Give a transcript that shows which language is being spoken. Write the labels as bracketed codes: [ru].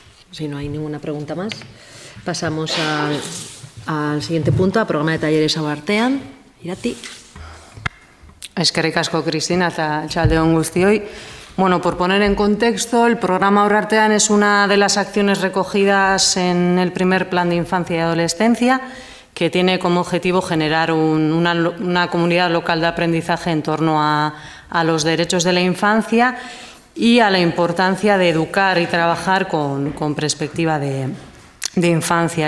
[es] Si no hay ninguna pregunta más, pasamos al siguiente punto, a programa de talleres Abartean. Irati. [eu] Eskerrik asko, Kristina, eta txaldeon guztioi. [es] Bueno, por poner en contexto, el programa Aurrartean es una de las acciones recogidas en el primer Plan de Infancia y Adolescencia, que tiene como objetivo generar una comunidad local de aprendizaje en torno a los derechos de la infancia y a la importancia de educar y trabajar con perspectiva de infancia.